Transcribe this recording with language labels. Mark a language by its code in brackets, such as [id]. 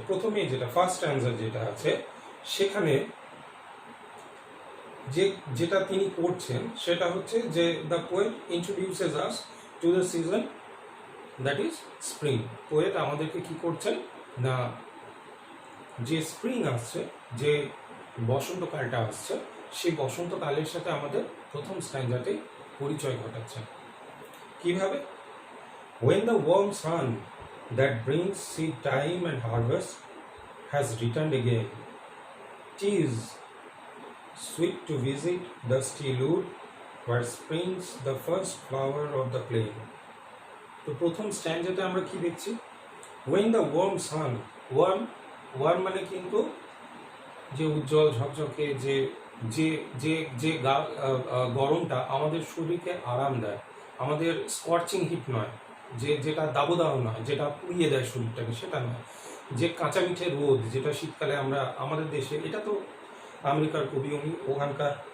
[bn] প্রথমে যেটা ফার্স্ট স্ট্যান্ডা যেটা আছে সেখানে যেটা তিনি করছেন সেটা হচ্ছে যে [en] The poet introduces us to the season that is spring. [bn] Poet আমাদেরকে কি করছেন না, যে স্প্রিং আসছে, যে বসন্তকালটা আসছে, সেই বসন্তকালের সাথে আমাদের প্রথম স্ট্যান্ডাতে পরিচয় ঘটাচ্ছেন। কিভাবে? [en] When the warm sun that brings seed time and harvest has returned again, 'tis sweet to visit dusty Lud, where springs the first flower of the plain. [bn] তো প্রথম স্ট্যান্ডাতে আমরা কি দেখছি? [en] When the warm sun, [bn] warm মানে কিন্তু যে উজ্জ্বল ঝকঝকে যে যে যে যে গরমটা আমাদের শরীরকে আরাম দেয়, আমাদের স্কর্চিং হিট নয়, যেটা দাবদাহ নয়, যেটা পুড়িয়ে দেয় শরীরটাকে, সেটা নয়, যে কাঁচা মিঠে রোদ যেটা শীতকালে আমরা আমাদের দেশে, এটা তো আমেরিকার কবি উনি ওখানকার